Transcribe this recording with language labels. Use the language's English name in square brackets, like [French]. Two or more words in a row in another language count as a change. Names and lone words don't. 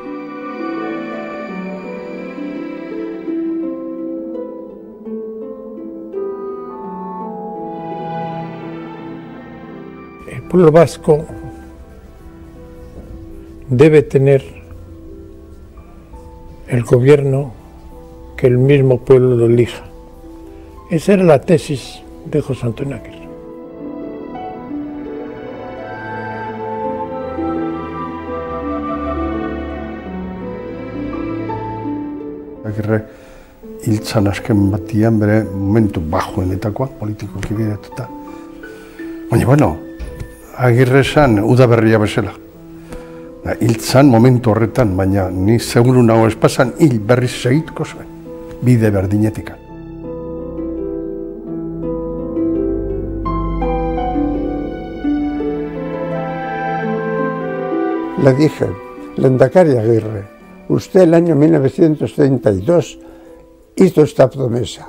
[Spanish] El pueblo vasco debe tener el gobierno que el mismo pueblo lo elija. Esa era la tesis de José Antonio Aguirre. [Basque] Aguirre hiltzan azken batian bere momentu bajoenetakoa, politikoki bideratuta. Baina, bueno, Aguirre zan udaberria bezala. Hiltzan momentu horretan, baina ni seguru nago espazan hil berriz segituko zuen, bide berdinetika. [Spanish] Le dije, Lehendakari Aguirre, usted el año 1932 hizo esta promesa.